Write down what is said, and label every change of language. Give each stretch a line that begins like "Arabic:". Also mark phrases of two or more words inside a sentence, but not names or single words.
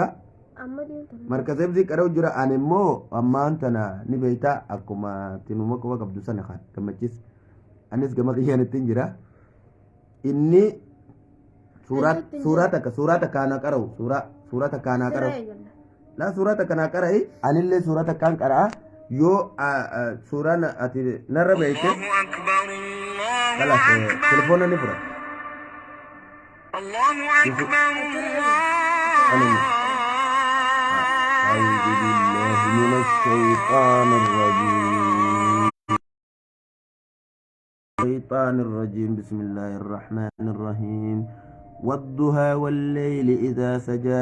Oromo: markaza hibzii qara'u jira ani immoo ammaan tana ni beeyta akkuma tinuma quba qabdu sana kan gammachiis anis gama qiyyaanittiin jira inni suuraa takka ana qara'u suuraa takka ana qara'u laa suuraa takka ana qara'i anillee suuraa takkaan qara'a yoo suuraan ati narra beeyte kalas telefoona ni fudhata
Arabic: الله أكبر أعوذ بالله من الشيطان الرجيم بسم الله الرحمن الرحيم والضحى والليل إذا سجى